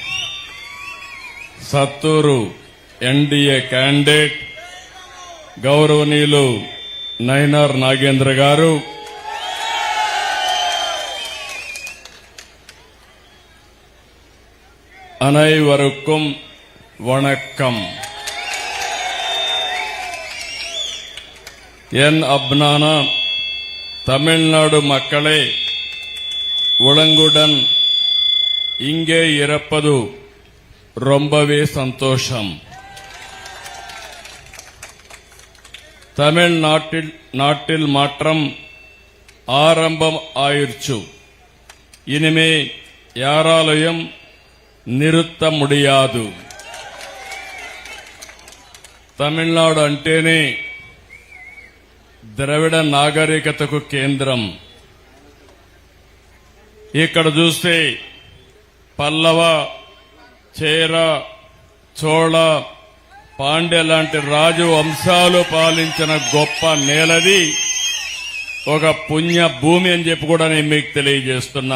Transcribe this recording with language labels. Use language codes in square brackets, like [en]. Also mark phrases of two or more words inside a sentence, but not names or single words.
[te] సత్తూరు [en] NDA candidate [te] గౌరవనీయులు నైనార్ నాగేంద్ర గారు, [ta] அனைவருக்கும் வணக்கம். என் அப்னான தமிழ்நாடு மக்களே, உளங்குடன் இங்கே இருப்பது ரொம்பவே சந்தோஷம். தமிழ்நாட்டில் மாற்றம் ஆரம்பம் ஆயிடுச்சு. இனிமே யாராலையும் நிறுத்த முடியாது. [te] తమిళనాడు అంటేనే ద్రవిడ నాగరికతకు కేంద్రం. ఇక్కడ చూస్తే పల్లవ, చేర, చోళ, పాండ్య లాంటి రాజు వంశాలు పాలించిన గొప్ప నేలది, ఒక పుణ్య భూమి అని చెప్పి కూడా నేను మీకు తెలియజేస్తున్నా.